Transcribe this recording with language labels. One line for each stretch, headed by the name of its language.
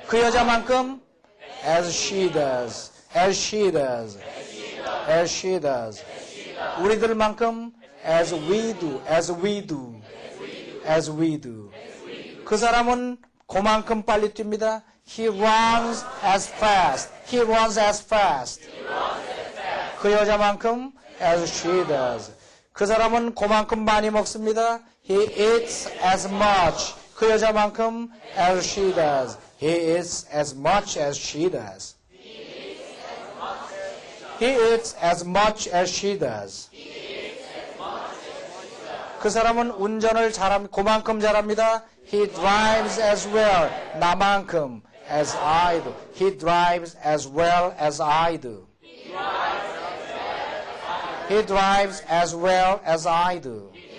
Korean: 그 여자만큼
English: as she does. As she does. As she does. 우리들만큼 as we do. As we do. As we do.
Korean: 그 사람은 그만큼 빨리 뜁니다.
English: He runs as fast. He runs as fast.
Korean: 그 여자만큼
English: as she does.
Korean: 그 사람은 그만큼 많이 먹습니다.
English: He eats as much.
Korean: 그 여자만큼
English: as she does. He eats as much as she does. He eats as much as she does.
Korean: 그 사람은 운전을 그만큼 잘합니다.
English: He drives as well. 나만큼 as I do. He drives as well as I do. He drives as well as I do.